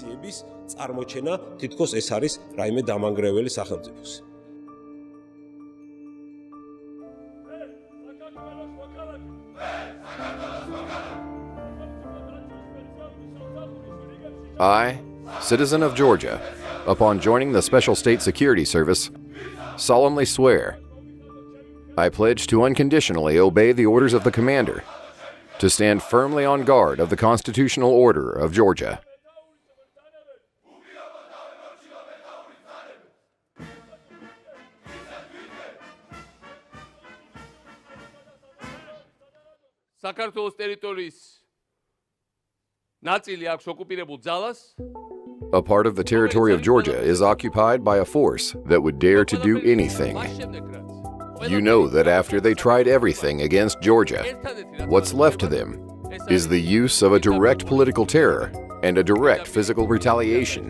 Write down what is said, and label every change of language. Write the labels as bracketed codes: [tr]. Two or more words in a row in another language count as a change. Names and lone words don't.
[en] I, citizen of Georgia, upon joining the Special State Security Service, solemnly swear I pledge to unconditionally obey the orders of the commander, to stand firmly on guard of the constitutional order of Georgia. [ka] საქართველოს ტერიტორიის ნაწილი აქვს ოკუპირებულ ძალას. [en] A part of the territory of Georgia is occupied by a force that would dare to do anything. You know that after they tried everything against Georgia, what's left to them is the use of a direct political terror and a direct physical retaliation.